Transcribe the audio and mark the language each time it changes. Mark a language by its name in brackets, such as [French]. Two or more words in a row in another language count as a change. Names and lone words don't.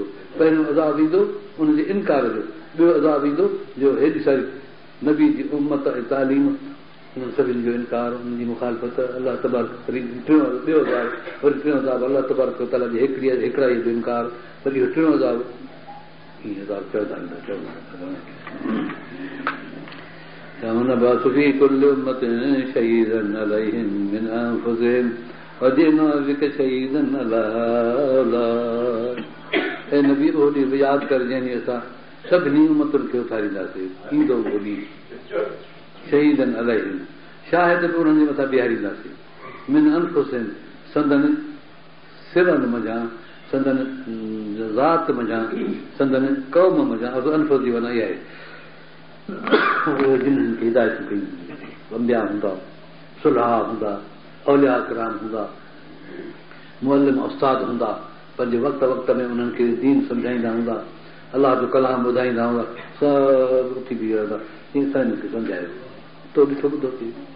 [Sindhi] पहिरियों अज़ाब ईंदो उनजे इनकार जो, ॿियो अज़ाब ईंदो जो हेॾी सारी नबी जी उम्मत ऐं तालीम उन्हनि सभिनी जो इनकार, उनजी मुखालफ़त, [Arabic] الله تبارك [Sindhi] टियों ॿियो अज़ाब, वरी टियों अज़ाब [Arabic] الله تبارك وتعالى [Sindhi] जी हिकिड़ाईअ जो इनकार, वरी इहो टियों अज़ाब। ईअं अज़ाब चवंदा [Arabic] ونبعث في كل أمة شهيدا عليهم من أنفسهم وجئنا بك شهيدا على هؤلاء। [Sindhi] ऐं नबी उहो ॾींहुं यादि कर जंहिं ॾींहुं असां सभिनी उमतुनि खे उथारींदासीं, ईंदो उहो ॾींहुं शहीदनि अलैहिम, शाहिद बि उन्हनि जे मथां बीहारींदासीं, [Arabic] من أنفسهم [Sindhi] संदनि सिरनि मंझां, संदनि ज़ात मंझां, संदनि क़ौम मंझां, अनफुस जी वना इहा आहे जिन्हनि खे हिदायत कई, अंबिया हूंदा, सुलहा हूंदा, औलिया किराम हूंदा, मुअल्लिम उस्ताद हूंदा, पंहिंजे वक़्त वक़्त में उन्हनि खे दीन सम्झाईंदा हूंदा, अलाह जो कलाम ॿुधाईंदा हूंदा, सभु उथी बीह रहंदा, ईअं साईं खे सम्झायो तो ॾिठो ॿुधो थी।